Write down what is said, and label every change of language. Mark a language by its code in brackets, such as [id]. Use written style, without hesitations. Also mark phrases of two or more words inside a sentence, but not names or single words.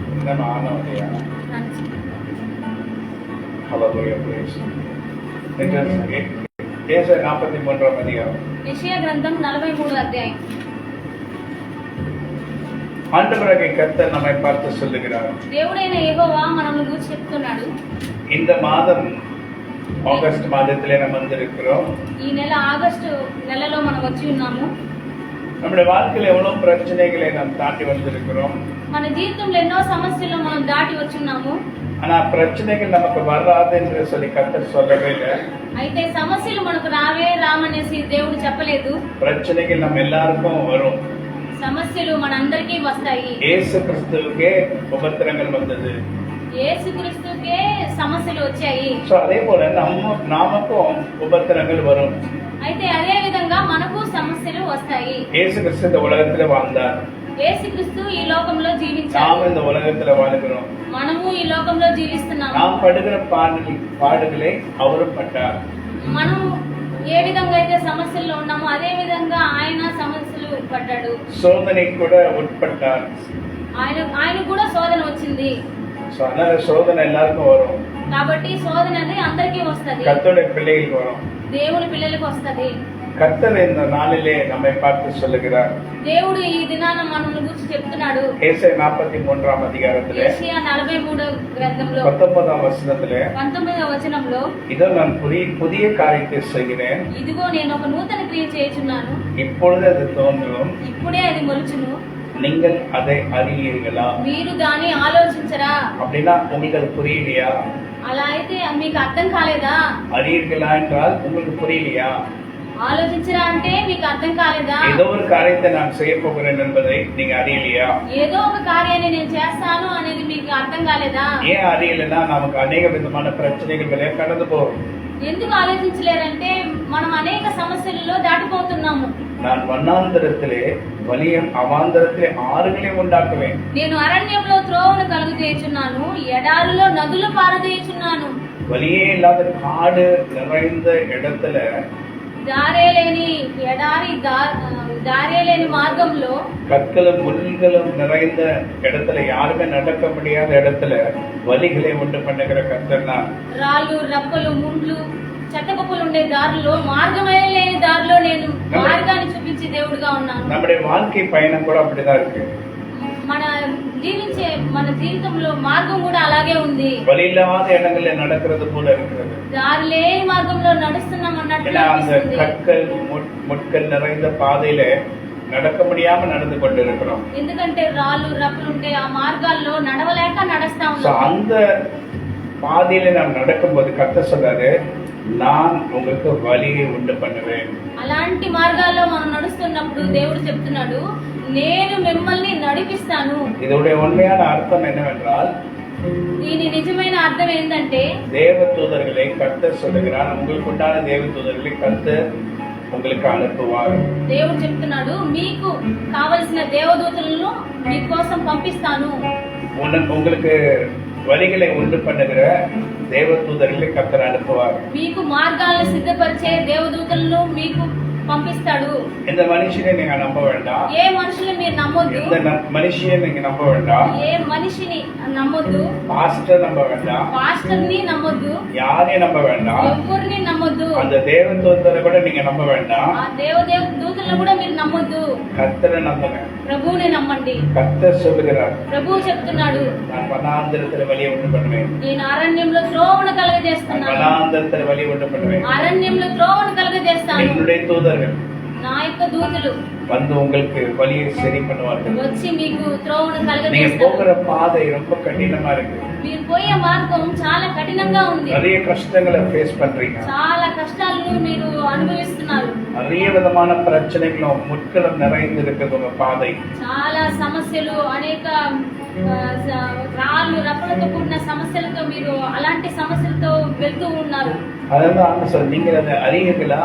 [ta] நம்ம ஆனோம் இல்லையா? ஹல்லேலூயா, praise. ஏசாயா 43ஆம் அதிகாரம். [te] యెషయా గ్రంథం 43 అధ్యాయం. [ta] ஆண்டவராகிய கர்த்தர் நம்மை பார்த்து சொல்லுகிறார், [te] దేవుడైన యెహోవా మనల్ని గురించి చెప్తున్నాడు. [ta] இந்த மாதம் ஆகஸ்ட் மாதத்திலே நம்ம வந்திருக்கிறோம். [te] ఈ నెల ఆగస్టు నెలలో మనం వచ్చి ఉన్నాము. [ta] நம்முடைய வாழ்க்கையில எவ்வளவு பிரச்சனைகளை நாம் தாண்டி வந்திருக்கிறோம். [te] మన జీవితంలో ఎన్నో సమస్యలు మనం దాటి వచ్చి ఉన్నాము. [ta] ஆனா பிரச்சனைகள் நமக்கு வராது என்று சொல்லி கர்த்தர் சொல்லவே இல்லை. [te] అయితే సమస్యలు మనకు రామనేసి దేవుడు చెప్పలేదు. [ta] பிரச்சனைகள் நம்ம எல்லாருக்கும் வரும். [te] సమస్యలు మనందరికీ వస్తాయి. యేసు క్రీస్తుకే ఉపద్రవங்கள் வந்தது. యేసుక్రీస్తుకే సమస్యలు వచ్చాయి. [ta] సో அதே போல நமக்கும் உபத்திரங்கள் வரும். [te] అయితే అదే విధంగా మనకు సమస్యలు వస్తాయి. [ta] యేసు క్రీస్తు இந்த உலகத்துல வாழ்ந்தார். [te] యేసుక్రీస్తు ఈ లోకంలో జీవించారు. [ta] நாம் இந்த உலகத்துல வாழ்கிறோம். [te] మనము ఈ లోకంలో జీవిస్తున్నాము. [ta] நாம் படுகிற பாடுகளை அவரும் பட்டார். [te] మనం ఏ విధంగా అయితే సమస్యల్లో ఉన్నామో అదే విధంగా ఆయన సమస్యలు పడ్డాడు. [ta] சோதனை கூட உட்பட்டார். [te] ఆయన కూడా శోధన వచ్చింది. [ta] సో அதனால சோதனை எல்லாருக்கும் வரும். [te] కాబట్టి శోధన అనేది అందరికీ వస్తది. [ta] கர்த்தருடைய பிள்ளைகளுக்கு வரும். [te] దేవుని పిల్లలకు వస్తది. [ta] கர்த்தர் இந்த நாளிலே நம்மை பார்த்து சொல்லுகிறார். [te] దేవుడు ఈ దినాన మనల్ని గురించి చెప్తున్నాడు. [ta] ஏசாயா 43ஆம் அதிகாரத்திலே [te] యెషయా 43 గ్రంథంలో [ta] 19ஆம் வசனத்திலே [te] 19వ వచనంలో [ta] இதோ நான் புதிய காரியத்தை செய்கிறேன், [te] ఇదిగో నేను ఒక నూతన క్రియ చేయుచున్నాను, [ta] இப்பொழுது அது தோன்றும், [te] ఇప్పుడే అది మొలుచును, [ta] நீங்கள் அதை அறியீர்களா? [te] మీరు దాన్ని ఆలోచించరా? [ta] அப்படின்னா உங்களுக்கு அது புரியலையா? [te] అలా అయితే మీకు అర్థం కాలేదా? [ta] அறியீர்களா என்றால் உங்களுக்கு புரியலையா? [te] ఆలోచించరా అంటే మీకు అర్థం కాలేదా? [ta] ஏதோ ஒரு காரியத்தை நான் செய்ய போகிறேன் என்பதை நீங்க அறியலையா? [te] ఏదో ఒక కార్యాన్ని నేను చేస్తాను అనేది మీకు అర్థం కాలేదా? [ta] ஏன் அறியலைன்னா நமக்கு அநேக விதமான பிரச்சனைகள் வழியா கடந்து போறோம். [te] ఎందుకు ఆలోచించలేరంటే మనం అనేక సమస్యలలో దాటిపోతున్నాము. [ta] நான் வண்ணாந்தரத்திலே வலியும் அவாந்தரத்திலே ஆறுகளையும் உண்டாக்குவேன். [te] నేను అరణ్యంలో త్రోవను కలుగజేయుచున్నాను, ఎడారిలో నదులు పారదీయుచున్నాను. [ta] வலியே இல்லாத காடு நிறைந்த இடத்துல [te] దారే లేని ఎడారి దారే లేని మార్గంలో [ta] கற்களும் முள்களும் நிறைந்த இடத்துல யாருமே நடக்க முடியாத இடத்துல வலிகளை உண்டு பண்ணுகிற கர்த்தர்னா, [te] రాళ్ళు రప్పలు ముండ్లు చెత్తకుప్పలు ఉండే దారిలో మార్గమే లేని దారిలో నేను మార్గాన్ని చూపించే దేవుడిగా ఉన్నాను. [ta] நம்முடைய வாழ்க்கை பயணம் கூட அப்படிதான் இருக்கு. [te] మన జీవితంలో మార్గం కూడా అలాగే ఉంది. [ta] வழி இல்லாத இடங்கள்ல நடக்கிறது போல இருக்கிறது. [te] దారి లేని మార్గంలో నడుస్తున్నాం అన్నట్టు [ta] அந்த கற்கள் முட்கள் நிறைந்த பாதையில நடக்க முடியாம நடந்து கொண்டிருக்கிறோம். [te] ఎందుకంటే రాళ్ళు రప్పలు ఉంటే ఆ మార్గాల్లో నడవలేక నడుస్తా ఉన్నాం. [ta] அந்த பாதையில நாம் நடக்கும்போது கர்த்தர் சொல்றாரு, நான் உங்களுக்கு வழியை உண்டு பண்ணுவேன். [te] అలాంటి మార్గాల్లో మనం నడుస్తున్నప్పుడు దేవుడు చెప్తున్నాడు, నేను మిమ్మల్ని నడిపిస్తాను. [ta] இதோட உண்மையான அர்த்தம் என்னவென்றால், [te] దీని నిజమైన అర్థం ఏంటంటే [ta] தேவ தூதர்களை கர்த்தர் சொல்லுகிறார், உங்களுக்கு உண்டான தேவ தூதர்களை கர்த்தர் உங்களுக்கு அனுப்புவார். [te] దేవుడు చెప్తున్నాడు, మీకు కావలసిన దేవదూతలను మీకోసం పంపిస్తాను. [ta] உங்களுக்கு வழிகளை உண்டு பண்ணுகிற தேவ தூதர்களை கர்த்தர் அனுப்புவார். [te] మీకు మార్గాలను సిద్ధపరిచే దేవదూతలను మీకు పంపిస్తాడు. [ta] இந்த மனுஷனை நீங்க நம்ப வேண்டாம். [te] ఏ మనుషుల్ని మీరు నమ్మొద్దు. [ta] இந்த மனுஷியை நீங்க நம்ப வேண்டாம். [te] ఏ మనిషిని నమ్మొద్దు. [ta] பாஸ்டர் நம்ப வேண்டாம். [te] పాస్టర్ని నమ్మొద్దు. [ta] யாரையும் நம்ப வேண்டாம். [te] ఎవరిని నమ్మొద్దు. [ta] அந்த தேவ தூதரை கூட நீங்க நம்ப வேண்டாம். [te] ఆ దూతలను కూడా మీరు నమ్మొద్దు. [ta] கர்த்தரை நம்புங்க. [te] ప్రభువుని నమ్మండి. [ta] கர்த்தர் சொல்லுகிறார், [te] ప్రభువు చెప్తున్నాడు, [ta] நான் வனாந்தரத்துல வழியை உண்டு பண்ணுவேன். [te] నేను అరణ్యంలో త్రోవను కలగజేస్తున్నాను. [ta] வனாந்தரத்துல வழி உண்டு பண்ணுவேன். [te] అరణ్యంలో త్రోవను కలగజేస్తాను. [ta] என்னுடைய தூதர்கள் [te] నా యొక్క దూతలు [ta] வந்து உங்களுக்கு வழியை சரி பண்ணுவார்கள். [te] వచ్చి మీకు త్రోవను [ta] நீங்க [te] కలగజేస్తారు. [ta] போகிற பாதை ரொம்ப கடினமா இருக்கு. [te] మీరు పోయే మార్గం చాలా కఠినంగా ఉంది. [ta] நிறைய கஷ்டங்களை ஃபேஸ் பண்றீங்க. [te] చాలా కష్టాలను మీరు అనుభవిస్తున్నారు. [ta] நிறைய விதமான பிரச்சனைகளும் முட்களும் நிறைந்து இருக்குது உங்க பாதை. [te] చాలా సమస్యలు, అనేక రాళ్ళు రప్పలతో కూడిన సమస్యలతో మీరు అలాంటి సమస్యలతో వెళ్తూ ఉన్నారు. [ta] அதான் ஆண்டு சொல், நீங்க அதை அறியீர்களா?